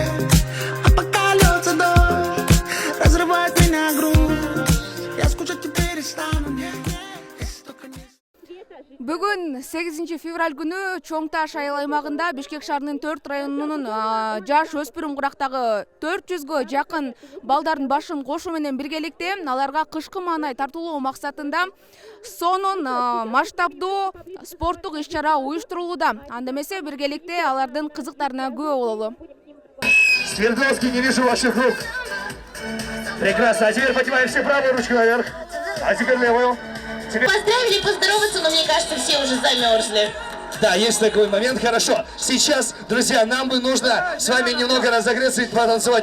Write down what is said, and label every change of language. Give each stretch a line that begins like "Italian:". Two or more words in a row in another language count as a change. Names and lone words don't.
Russian: А пока льется дождь, разрывает меня грусть, я скучать теперь и стану.
Kyrgyz: Бүгін 8 февраль күні Чоң-Таш айыл аймағында Бишкек шаарынын 4 районунун жаш өспүрүм курактагы 400гө жакын балдардын башын кошуу менен биргеликте аларга кышкы маанай тартуулоо максатында сонун масштабдуу спорттук иш-чара уюштурулууда. Анда эмесе биргеликте алардын кызыктарына күбө бололу.
Russian: Свердловский, не вижу ваших рук. Прекрасно. А теперь поднимаем все правую ручку наверх. А теперь левую. Поздравили, поздороваться, но мне кажется, все уже замерзли. Да, есть такой момент. Хорошо. Сейчас, друзья, нам бы нужно с вами немного разогреться и потанцевать.